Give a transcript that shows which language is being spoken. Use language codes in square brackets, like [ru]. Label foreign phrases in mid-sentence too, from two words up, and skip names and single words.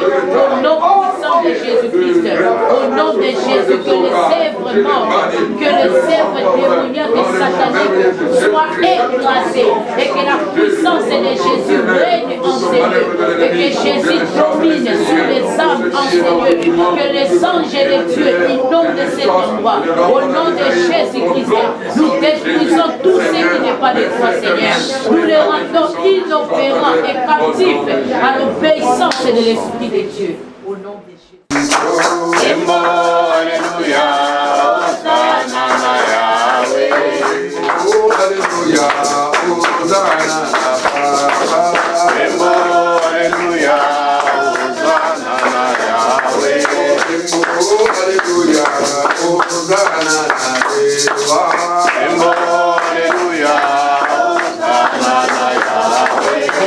[fr] Au nom puissant de Jésus-Christ, au nom de Jésus, que les œuvres mortes, que les œuvres démoniaques et sataniques soient écrasées et que la puissance de Jésus règne en ces lieux et que Jésus domine sur les âmes en ces lieux, que les anges et les dieux inondent cet endroit. Au nom de Jésus-Christ, nous détruisons tout ce qui n'est pas de toi, Seigneur. Nous les rendons inopérants et captifs à l'obéissance de l'Esprit de Dieu. Au nom de Jésus. Alléluia, Hosanna Yahweh. Alléluia, Hosanna. Alléluia, Hosanna Yahweh. Alléluia, Hosanna Alléluia, Hosanna Yahweh.